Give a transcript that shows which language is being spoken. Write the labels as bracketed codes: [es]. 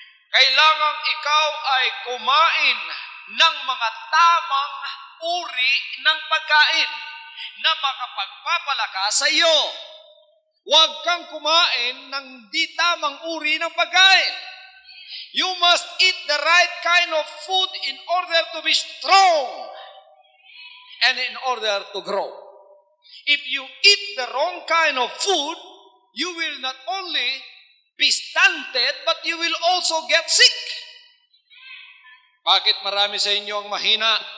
[tl] Kailangan ikaw ay kumain ng mga tamang uri ng pagkain na makapagpapalakas sa iyo. Huwag kang kumain ng di tamang uri ng pagkain. [en] You must eat the right kind of food in order to be strong and in order to grow. If you eat the wrong kind of food, you will not only be stunted, but you will also get sick. [tl] Bakit marami sa inyo ang mahina?